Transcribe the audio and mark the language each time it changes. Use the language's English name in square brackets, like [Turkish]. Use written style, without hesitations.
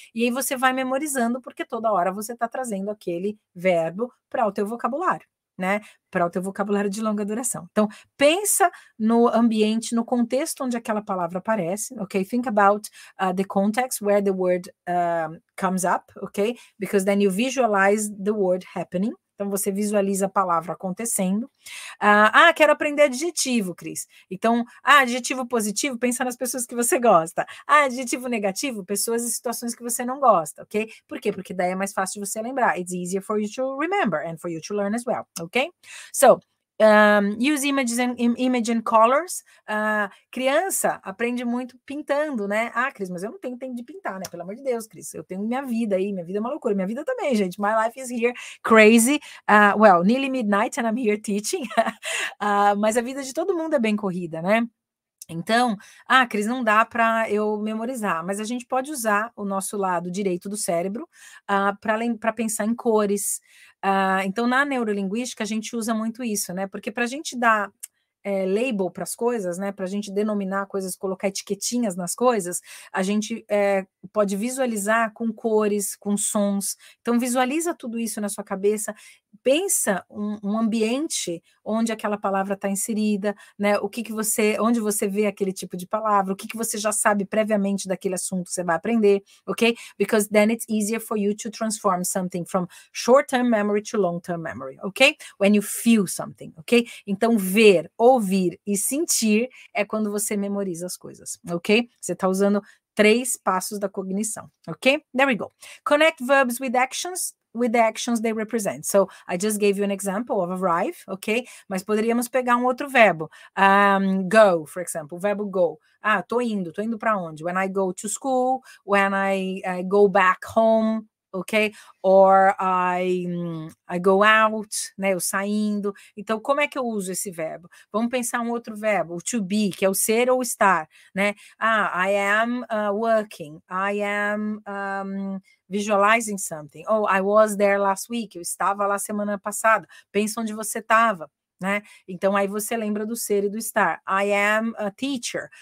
[Portuguese] E aí você vai memorizando, porque toda hora você está trazendo aquele verbo para o teu vocabulário, né? Para o teu vocabulário de longa duração. Então, pensa no ambiente, no contexto onde aquela palavra aparece, ok? [English] Think about the context where the word comes up, ok? Because then you visualize the word happening. [Portuguese] Então, você visualiza a palavra acontecendo. Quero aprender adjetivo, Cris. Então, adjetivo positivo, pensa nas pessoas que você gosta. Adjetivo negativo, pessoas e situações que você não gosta, ok? Por quê? Porque daí é mais fácil de você lembrar. [English] It's easier for you to remember and for you to learn as well, ok? So, use images image and colors. [Portuguese] Criança aprende muito pintando, né? Cris, mas eu não tenho tempo de pintar, né? Pelo amor de Deus, Cris, eu tenho minha vida aí, minha vida é uma loucura, minha vida também, gente. [English] My life is here, crazy. Well, nearly midnight and I'm here teaching. [Portuguese] Mas a vida de todo mundo é bem corrida, né? Então, Cris, não dá para eu memorizar, mas a gente pode usar o nosso lado direito do cérebro para pensar em cores. Então, na neurolinguística, a gente usa muito isso, né? Porque para a gente dar label para as coisas, né? Para a gente denominar coisas, colocar etiquetinhas nas coisas, a gente pode visualizar com cores, com sons. Então, visualiza tudo isso na sua cabeça. Pensa um ambiente onde aquela palavra está inserida, né? Onde você vê aquele tipo de palavra, o que você já sabe previamente daquele assunto que você vai aprender, ok? [English] Because then it's easier for you to transform something from short-term memory to long-term memory, ok? When you feel something, ok? [Portuguese] Então, ver, ouvir e sentir é quando você memoriza as coisas, ok? Você está usando 3 passos da cognição, ok? [English] There we go. Connect verbs with the actions they represent. So, I just gave you an example of arrive, ok? [Portuguese] Mas poderíamos pegar um outro verbo. [English] Go, for example, [Portuguese] o verbo go. Tô indo para onde? [English] When I go to school, when I go back home, ok? Or I go out, né? [Portuguese] Eu saindo. Então, como é que eu uso esse verbo? Vamos pensar um outro verbo, o to be, que é o ser ou estar, né? [English] I am working. I am visualizing something. Oh, I was there last week. [Portuguese] Eu estava lá semana passada. Pensa onde você estava. Né? Então, aí você lembra do ser e do estar. [English] I am a teacher.